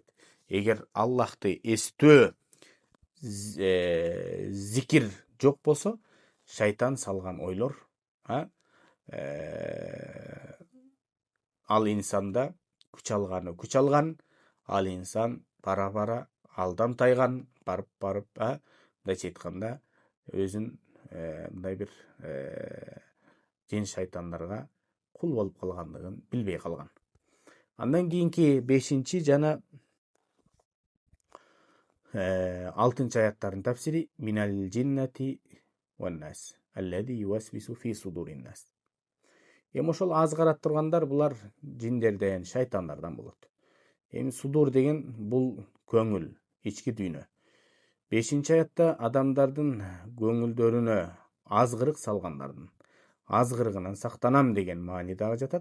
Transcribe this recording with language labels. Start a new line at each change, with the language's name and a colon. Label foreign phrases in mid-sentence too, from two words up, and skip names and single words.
Kyrgyz: Эгер Аллахты эстөө зикир жок болсо, шайтан салган ойлор ал инсанда күч алган, ал инсан бара алдам тайган, барып мындайча айтканда өзүн мындай бир жин шайтандарга кул болуп калгандыгын билбей калган. Андан кийинки 5 жана 6 аяттардын тафсири
Arabic: من الجنة والناس الذي يوسوس في صدور الناس.
Kyrgyz: Эми ошол аз карап тургандар булар жиндерден, шайтандардан болот. Эми судур деген бул көңүл, ички дүйнө. 5 аятта адамдардын көңүлдөрүнө азгырык салгандардын азгырыгынан сактанам деген маани дагы жатат.